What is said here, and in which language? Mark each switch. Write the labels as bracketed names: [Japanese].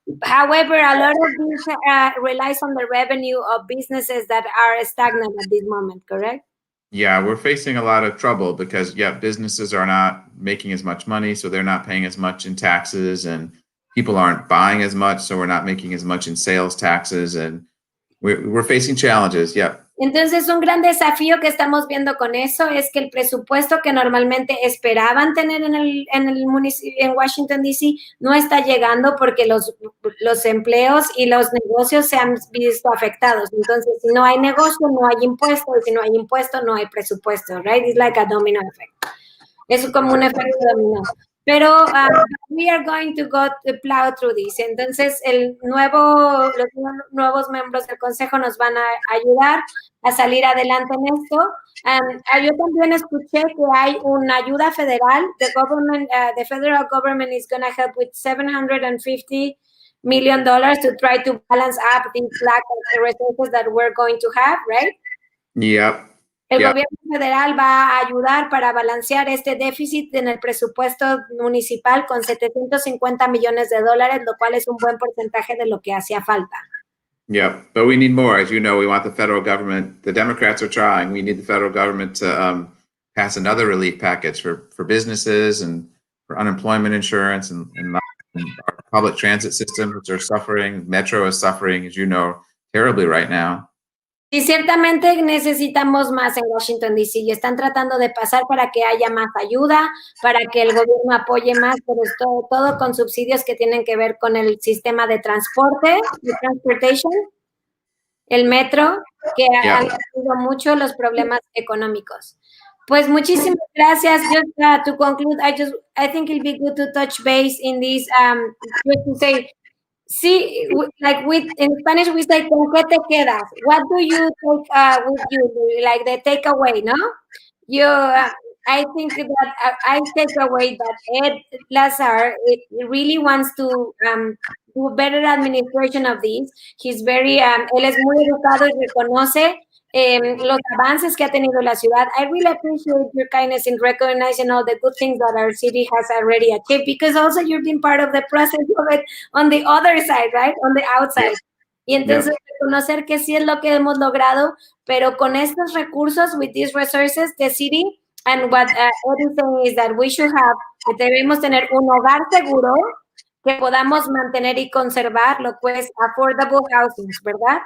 [English] However, a lot of this relies on the revenue of businesses that are stagnant at this moment, correct? Yeah, we're facing a lot of trouble because, businesses are not making as much money, so they're not paying as much in taxes, and people aren't buying as much, so we're not making as much in sales taxes, and we're facing challenges. Yeah, [Spanish] Entonces, un gran desafío que estamos viendo con eso es que el presupuesto que normalmente esperaban tener en Washington, D.C., no está llegando porque los empleos y los negocios se han visto afectados. Entonces, si no hay negocio, no hay impuesto, y si no hay impuesto, no hay presupuesto, right? [English] It's like a domino effect. [Spanish] Es como un efecto dominó. [English] Pero we are going to go to plow through this. [Spanish] Entonces, los nuevos miembros del consejo nos van a ayudar a salir adelante en esto. Yo también escuché que hay una ayuda federal. [English] The federal government is going to help with $750 million to try to balance up the lack of resources that we're going to have, right? Yep. [Spanish] El gobierno federal va a ayudar para balancear este déficit en el presupuesto municipal con $750 millones, lo cual es un buen porcentaje de lo que hacía falta. [English] Yeah, but we need more. As you know, we want the federal government. The Democrats are trying. We need the federal government to pass another relief package for businesses and for unemployment insurance and our public transit systems, which are suffering. Metro is suffering, as you know, terribly right now. [Spanish] Y ciertamente necesitamos más en Washington, D.C. y están tratando de pasar para que haya más ayuda, para que el gobierno apoye más, pero es todo con subsidios que tienen que ver con el sistema de transporte, de transportation, el metro, que han tenido mucho los problemas económicos. Pues muchísimas gracias. [English] Just to conclude, I think it'll be good to touch base in this, just to say, sí, like in Spanish we say, [Spanish] ¿con qué te quedas? [English] What do you take with you? Like the takeaway, no? I think that I take away that Ed Lazere really wants to do better administration of this. He's very, [Spanish] él es muy educado y reconoce los avances que ha tenido la ciudad. [English] I really appreciate your kindness in recognizing all the good things that our city has already achieved, because also you've been part of the process of it on the other side, right? On the outside. [Spanish] Y entonces reconocer que sí es lo que hemos logrado, pero con estos recursos, [English] with these resources, the city, and what Ed is saying is that we should have, [Spanish] que debemos tener un hogar seguro, que podamos mantener y conservar lo que es affordable housing, ¿verdad?